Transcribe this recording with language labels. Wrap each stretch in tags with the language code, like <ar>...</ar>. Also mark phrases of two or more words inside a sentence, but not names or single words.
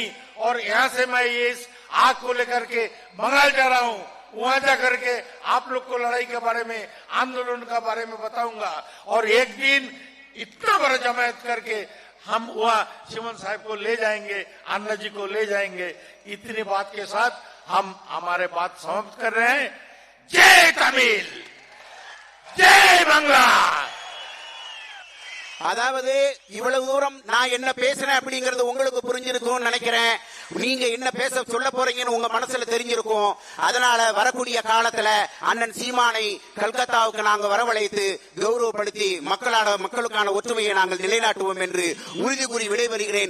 <hi>और यहां से मैं इस आग को लेकर के बंगाल जा रहा हूं, वहां जा करके आप लोग को लड़ाई के बारे में, आंदोलन के बारे में बताऊंगा। और एक दिन इतना बड़ा जमायत करके हम वहां चिमन साहब को ले जाएंगे, अन्ना जी को ले जाएंगे। इतनी बात के साथ हम हमारे बात समाप्त कर रहे हैं। जय तमिल, जय बांग्ला।</hi> <ta>அதாவது இவ்வளவு தூரம் நான் என்ன பேசுறேன் அப்படிங்கறது உங்களுக்கு புரிஞ்சிருக்கும்னு நினைக்கிறேன். நீங்க என்ன பேச சொல்ல போறீங்கன்னு உங்க மனசுல தெரிஞ்சிருக்கும். அதனால வரக்கூடிய காலத்துல அண்ணன் சீமானை கல்கத்தாவுக்கு நாங்க வரவழைத்து கௌரவப்படுத்தி மக்களுக்கான ஒற்றுமையை நாங்கள் நிலைநாட்டுவோம் என்று உறுதி கூறி விடைபெறுகிறேன்.</ta>